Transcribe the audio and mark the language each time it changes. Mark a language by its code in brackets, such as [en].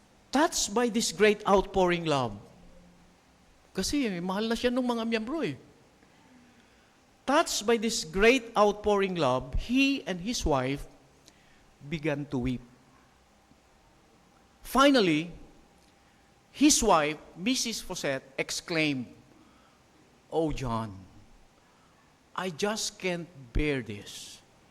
[en] Touched by this great outpouring love. [tl] Kasi mahal na siya ng mga miyembro eh. [en] Touched by this great outpouring love, he and his wife began to weep. Finally, his wife, Mrs. Fawcett, exclaimed, "Oh, John, I just can't bear this.